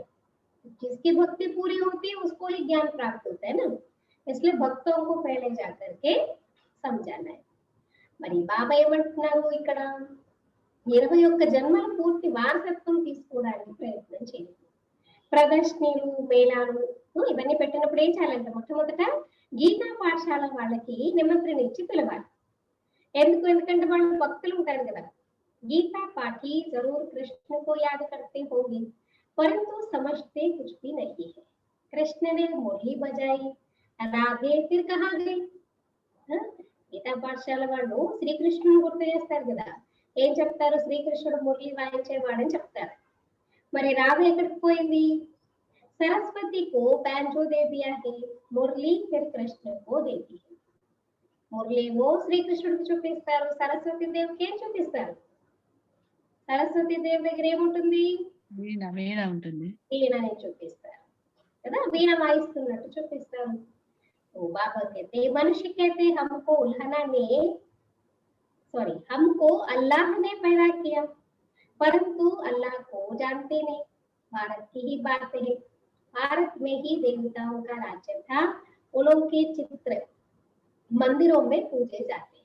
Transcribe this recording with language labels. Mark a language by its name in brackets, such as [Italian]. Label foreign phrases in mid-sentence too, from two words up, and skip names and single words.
[Hindi] जिसकी भक्ति पूरी होती है उसको ही ज्ञान प्राप्त होता है ना, इसलिए भक्तों को पहले जाकर के समझाना है। [Telugu] మరి బాబా ఏమంటున్నారు ఇక్కడ, 21 జన్మల పూర్తి వారసత్వం తీసుకోవడానికి ప్రయత్నం చేయండి. ప్రదర్శనలు మేళాలు ఇవన్నీ పెట్టినప్పుడు ఏం చేయాలంటే మొట్టమొదట గీతా పాఠశాల వాళ్ళకి నిమంత్రణ ఇచ్చి పిలవాలి. ఎందుకంటే వాళ్ళు భక్తులు ఉంటారు కదా. [Hindi] గీతా పాఠి जरूर कृष्ण को याद करते होंगे परंतु समझते कुछ भी नहीं है। कृष्ण ने मुरली बजाई, राधे फिर कहाँ गई? [Telugu] గీతా పాఠశాల వాళ్ళు శ్రీకృష్ణుని గుర్తు చేస్తారు కదా. ఏం చెప్తారు? శ్రీకృష్ణుడు మురళి వాయించేవాడని చెప్తారు. మరి రాధ ఎక్కడికి పోయింది? [Hindi] సరస్వతి కో बैंजो दे दिया है, మురళి फिर कृष्ण को देती है। [Telugu] మురళిలో శ్రీకృష్ణుడికి చూపిస్తారు, సరస్వతి దేవికి ఏం చూపిస్తారు? సరస్వతి దేవి దగ్గర ఏముంటుంది? వీణ ఉంటుంది, వీణని చూపిస్తారు కదా, వీణ వాయిస్తున్నట్టు చూపిస్తారు. [Hindi] तो बाबा कहते मनुष्य कहते हमको अल्लाह ने पैदा किया परंतु अल्लाह को जानते नहीं। भारत की ही बात है, भारत में ही देवताओं का राज्य था, उनके चित्र मंदिरों में पूजे जाते हैं।